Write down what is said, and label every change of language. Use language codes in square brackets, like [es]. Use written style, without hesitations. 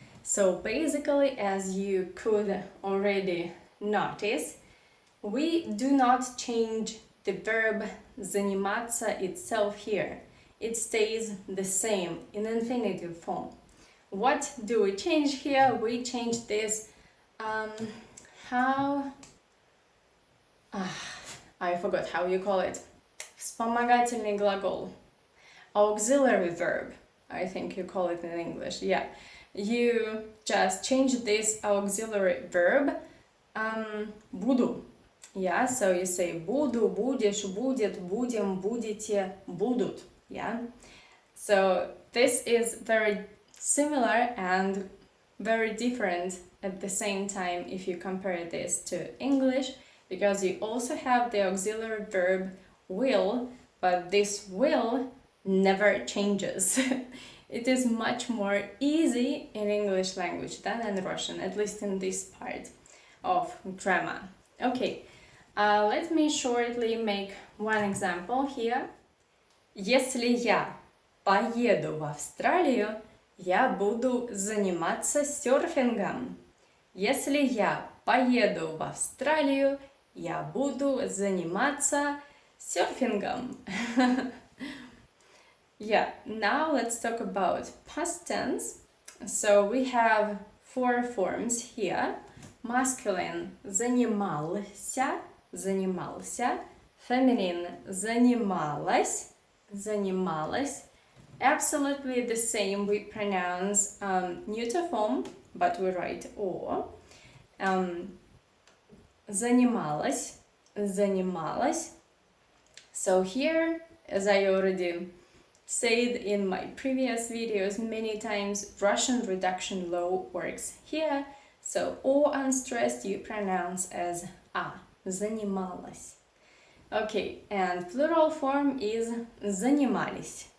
[en] So basically, as you could already notice, we do not change the verb заниматься itself here. It stays the same in infinitive form. What do we change here? We change this, I forgot how you call it. [ru] Вспомогательный глагол. [en] Auxiliary verb, I think you call it in English. Yeah, you just change this auxiliary verb, буду. Yeah, so you say [ru] буду, будешь, будет, будем, будете, будут. [en] Yeah, so this is very similar and very different at the same time if you compare this to English, because you also have the auxiliary verb will, but this will never changes. It is much more easy in English language than in Russian, at least in this part of grammar. Okay, let me shortly make one example here. [ru] Если я поеду в Австралию, я буду заниматься серфингом. Если я поеду в Австралию, я буду заниматься серфингом. [en] Yeah, now let's talk about past tense. So we have 4 forms here. [ru] Masculine занимался, занимался. Feminine занималась, занималась. [en] Absolutely the same, we pronounce neuter form, but we write o. [ru] Занималась, занималась. [en] So here, as I already said in my previous videos many times, Russian reduction law works here. So o unstressed you pronounce as a. [ru] Занималась. [en] Okay, and plural form is занимались.